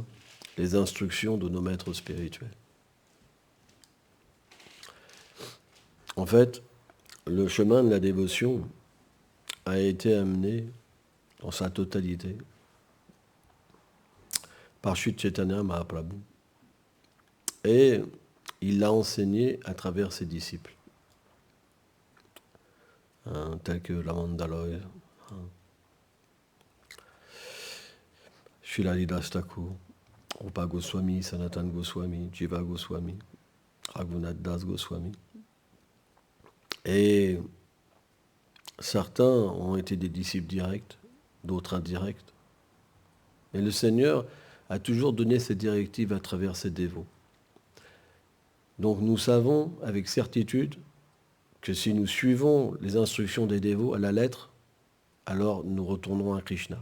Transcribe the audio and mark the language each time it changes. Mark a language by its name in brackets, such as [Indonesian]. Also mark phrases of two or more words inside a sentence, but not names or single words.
[French] Les instructions de nos maîtres spirituels. En fait, le chemin de la dévotion a été amené dans sa totalité par Sri Chaitanya Mahaprabhu. Et il l'a enseigné à travers ses disciples, tels que Lamandaloy, Srila Haridas Thakur, Rupa Goswami, Sanatan Goswami, Jiva Goswami, Raghunath Das Goswami. Et certains ont été des disciples directs, d'autres indirects. Et le Seigneur a toujours donné ses directives à travers ses dévots. Donc nous savons avec certitude que si nous suivons les instructions des dévots à la lettre, alors nous retournerons à Krishna.